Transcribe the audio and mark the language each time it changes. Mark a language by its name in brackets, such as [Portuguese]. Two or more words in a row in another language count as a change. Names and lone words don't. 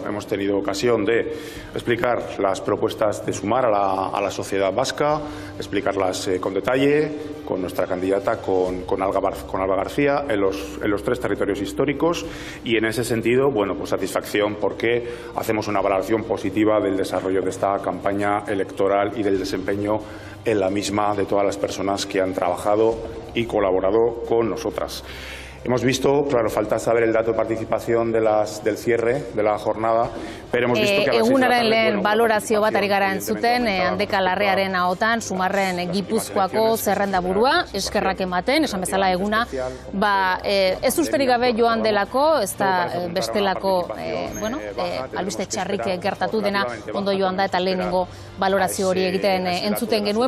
[Spanish] Hemos tenido ocasión de explicar las propuestas de Sumar a la sociedad vasca, explicarlas con detalle, con nuestra candidata, con Alba García, en los 3 territorios históricos, y en ese sentido, bueno, pues satisfacción porque hacemos una valoración positiva del desarrollo de esta campaña electoral y del desempeño en la misma de todas las personas que han trabajado y colaborado con nosotras. Hemos visto, claro, falta saber el dato de participación del cierre de la jornada, pero hemos visto que a las 6 de la tarde, [Basque] lehen balorazio bat ari gara entzuten, Handeka Larrearen ahotan, Sumarren Gipuzkoako zerrendaburua, eskerrak ematen, esan bezala eguna, ez usterik gabe joan delako, ez da bestelako, albiste txarrik gertatu dena, ondo joan da eta lehenengo balorazio hori egiten entzuten genuen.